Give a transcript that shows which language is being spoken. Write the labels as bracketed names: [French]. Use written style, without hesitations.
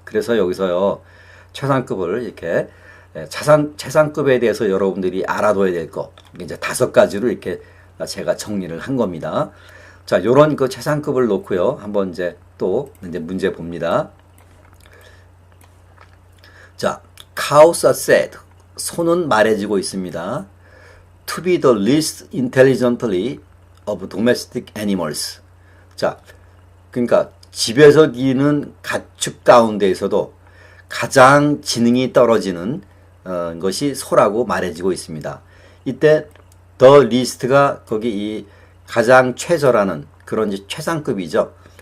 [Korean] 그래서 여기서요, 최상급을 이렇게 최상급에 대해서 여러분들이 알아둬야 될 거, 이제 5가지로 이렇게 제가 정리를 한 겁니다. 자, 요런 그 최상급을 놓고요, 한번 이제 또 이제 문제 봅니다. 자, [English] cows are said. [Korean] 소는 말해지고 있습니다. [English] To be the least intelligently of domestic animals. [Korean] 자, 그러니까 집에서 기르는 가축 가운데에서도 가장 지능이 떨어지는 것이 소라고 말해지고 있습니다. 이때 the least가 거기 이 가장 최저라는 그런 이제 최상급이죠.